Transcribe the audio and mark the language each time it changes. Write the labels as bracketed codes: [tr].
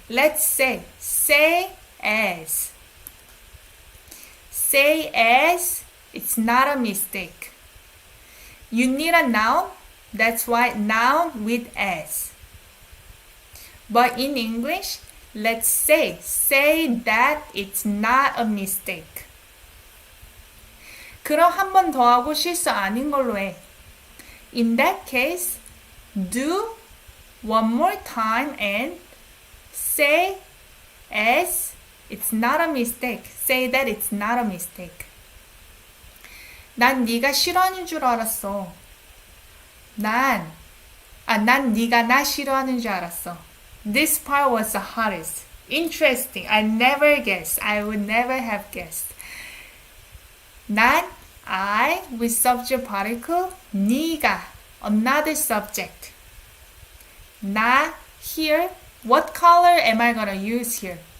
[en] Let's say. Say as. Say as. It's not a mistake. You need a noun. That's why noun with as. But in English, let's say. Say that it's not a mistake. [ko] 그럼 한 번 더 하고 실수 아닌 걸로 해. [en] In that case, do one more time and say as it's not a mistake. Say that it's not a mistake. [ko] 난 네가 싫어하는 줄 알았어. 난 네가 나 싫어하는 줄 알았어. [en] This part was the hardest. Interesting. I never guessed. I would never have guessed. 난, I with subject particle, 네가, another subject. 나, here, what color am I gonna use here?